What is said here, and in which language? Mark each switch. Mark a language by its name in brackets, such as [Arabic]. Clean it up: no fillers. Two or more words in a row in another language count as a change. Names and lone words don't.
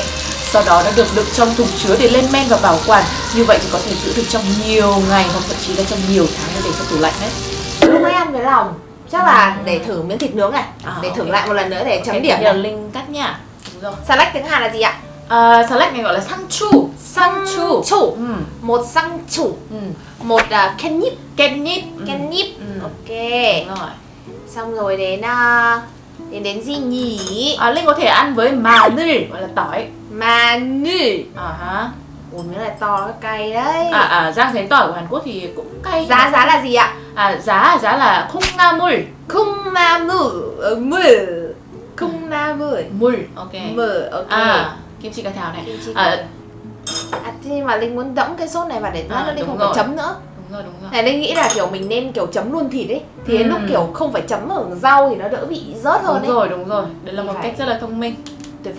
[Vietnamese] Sau đó đã được đựng trong thùng chứa để lên men và bảo quản. Như vậy thì có thể giữ được trong nhiều ngày hoặc thậm chí là trong nhiều tháng để trong tủ lạnh đấy. Lúc nãy ăn với lòng, chắc là để thử miếng thịt nướng này, để thử lại một lần nữa để chấm điểm. Nhờ Linh cắt nha. Đúng rồi. Salad tiếng Hàn là gì ạ? Salad này gọi là 상추. Một 상추. Một 캣닙. 깻잎. Ok. Đúng rồi. Xong rồi đến gì nhỉ? Linh có thể ăn với 마늘 gọi là tỏi. 마늘. Ủa miếng này to cay đấy. Giang thấy tỏi của Hàn Quốc thì cũng cay. Giá là gì ạ? Giá là 콩나물. 물. Ok. Kim chi cải thảo này. Nhưng mà Linh muốn đẫm cái sốt này vào để lát nữa Linh không phải chấm nữa. Đúng rồi. Này Linh nghĩ là kiểu mình nên kiểu chấm luôn thịt ấy. Thì lúc kiểu không phải chấm ở rau thì nó đỡ bị rớt hơn ấy. Đúng rồi. Đấy là một cách rất là thông minh.